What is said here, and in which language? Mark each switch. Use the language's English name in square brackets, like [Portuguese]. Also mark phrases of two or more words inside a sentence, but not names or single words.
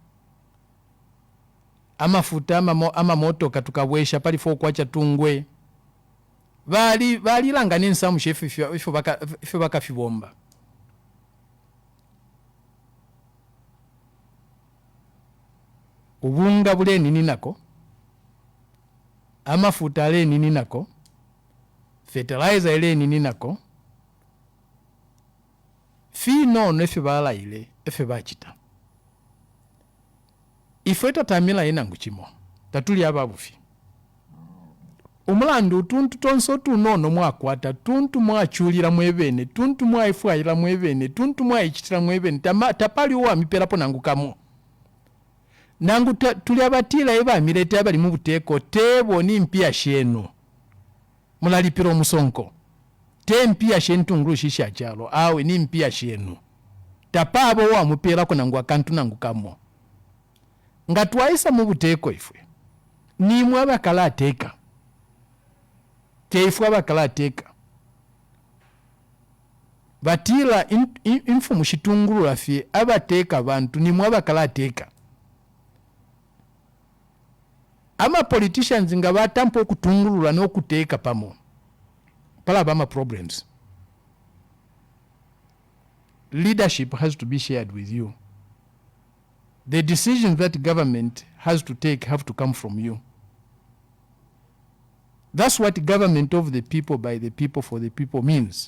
[Bemba] amafuta ama moto katukabwesha pali 4 kwacha tungwe bali langa nensa mushefu ifo bakafibomba ubunga bule nini nako amafuta ale nini nako fertilizer ele nini nako fi nono efe balayile efe bachita ife tatamila enangu chimo tatuli ababufi umulandu tuntu tonso tunono mwakwata tuntu mwachulira mwebene tuntu mwaifwaira mwebene tuntu mwaichitira mwebene tapali wa miperapo nangu kamo nangu tuli abatila eba mirete abali mu buteko tebo ni mpia sheno mulalipira omusonko te mpia shentu ngurushisha chalo awe ni mpia shenu tapabo wa mupira ko nangu akantu nangu kamo ngatwaisa mu buteko ifwe ni mwaba kala teka keifwa bakala teka batila infu mushitunguru afie abateka bantu ni mwaba kala teka ama politicians nga batampo kutungurula no kuteka pamo pala bama problems. [English] Leadership has to be shared with you. The decisions that government has to take have to come from you. That's what government of the people, by the people, for the people means.